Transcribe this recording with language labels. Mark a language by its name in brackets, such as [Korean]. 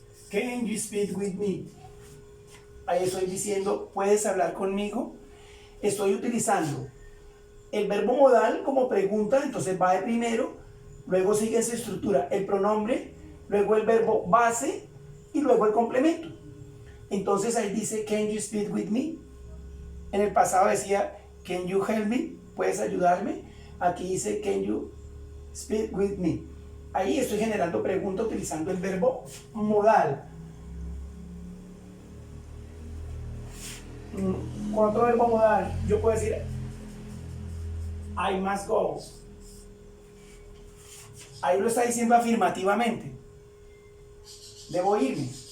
[English] Can you speak with me? [Spanish] Ahí estoy diciendo, ¿puedes hablar conmigo? Estoy utilizando el verbo modal como pregunta, entonces va de primero, luego sigue esa estructura, el pronombre, luego el verbo base y luego el complemento. Entonces ahí dice, [English] can you speak with me? [Spanish] En el pasado decía, [English] can you help me? [Spanish] ¿Puedes ayudarme? Aquí dice, [English] can you speak with me? [Spanish] Ahí estoy generando pregunta utilizando el verbo modal. Con otro verbo modal, yo puedo decir, [English] I must go. [Spanish] Ahí lo está diciendo afirmativamente. Debo irme.